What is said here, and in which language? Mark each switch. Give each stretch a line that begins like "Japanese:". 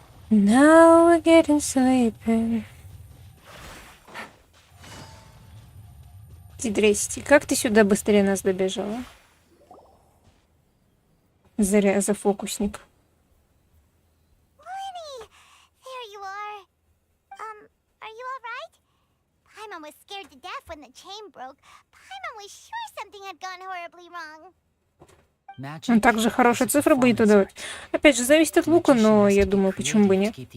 English: Now we're getting sleepy.
Russian: Здрасте, как ты сюда быстрее нас добежала? Зря за фокусник.
English: Lenny! There you are. Are you alright? Paimon was scared to death when the chain broke. Paimon was sure something had gone horribly wrong.
Russian: Он также хорошие цифры будет выдавать. Опять же, зависит от лука, но я думаю, почему бы нет.